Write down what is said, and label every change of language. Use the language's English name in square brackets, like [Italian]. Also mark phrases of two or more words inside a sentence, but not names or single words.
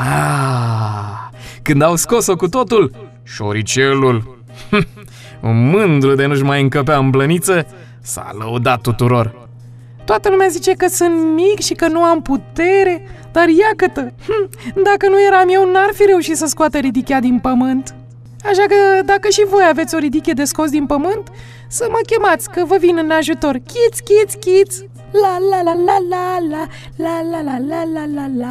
[Romanian] Când au scos-o cu totul, șoricelul, mândru de nu-și mai încăpea în blăniță, s-a lăudat tuturor. Toată lumea zice că sunt mic și că nu am putere, dar iată-te, dacă nu eram eu, n-ar fi reușit să scoată ridichea din pământ. Așa că dacă și voi aveți o ridichie de scos din pământ, să mă chemați, că vă vin în ajutor. Chiți, chiți, chiți! La la la la la la la la la la la la la.